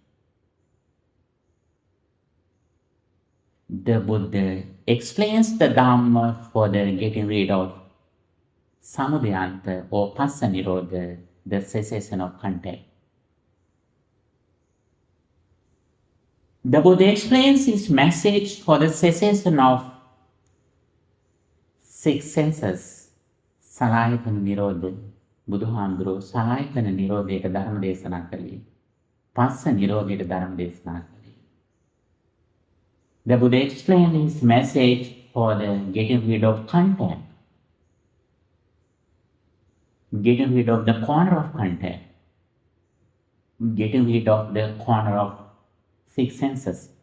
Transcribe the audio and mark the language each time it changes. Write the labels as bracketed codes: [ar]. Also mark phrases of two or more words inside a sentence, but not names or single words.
[en] The Buddha explains the Dhamma for the getting rid of [pi] samudaya anta [en] or [pi] passa nirodha, [en] the cessation of contact. The Buddha explains his message for the cessation of 6 senses, [pi] salayatana nirodha, [si] බුදුහාමුදුරුවෝ සලායතන නිරෝධයට ධර්ම දේශනා කළේ. පස්ස නිරෝධයට ධර්ම දේශනා කළේ. [en] The Buddha explained his message for the getting rid of contact, getting rid of the corner of contact, getting rid of the corner of six senses.